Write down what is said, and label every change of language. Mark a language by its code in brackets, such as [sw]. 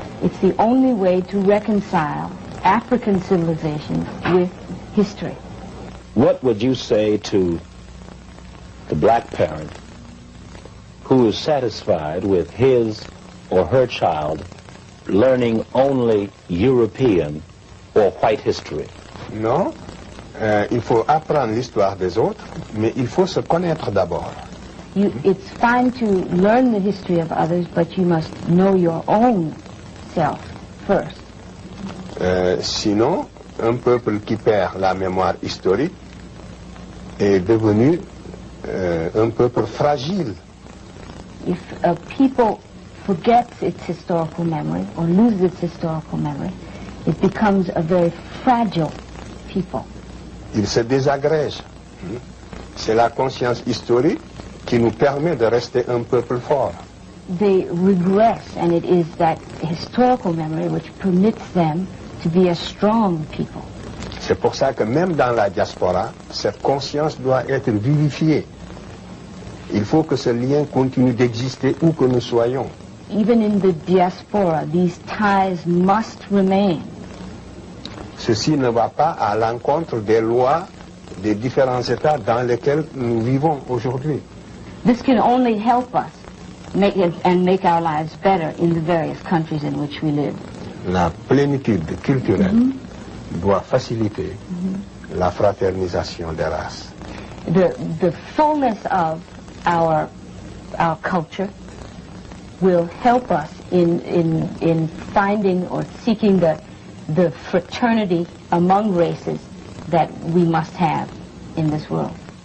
[en] It's the only way to reconcile African civilization with history. What would you say to the black parent who is satisfied with his or her child learning only European or white history? [fr] Non, il faut apprendre l'histoire des autres, mais il faut se connaître d'abord. [en] It's fine to learn the history of others, but you must know your own self first. [fr] Sinon, un peuple qui perd la mémoire historique est devenu un peuple fragile. [en] If a people forgets its historical memory or loses its historical memory, it becomes a very fragile people. [fr] Il se désagrège. C'est la conscience historique qui nous permet de rester un peuple fort. [en] They regress, and it is that historical memory which permits them to be a strong people. [fr] C'est pour ça que même dans la diaspora, cette conscience doit être vivifiée. Il faut que ce lien continue d'exister où que nous soyons. [en] Even in the diaspora, these ties must remain. [fr] Ceci ne va pas à l'encontre des lois des différents États dans lesquels nous vivons aujourd'hui. [en] This can only help us make our lives better in the various countries in which we live. [fr] La plénitude culturelle doit faciliter la fraternisation des races. [en] The fullness of our culture will help us in finding or seeking the fraternity among races that we must have in this world.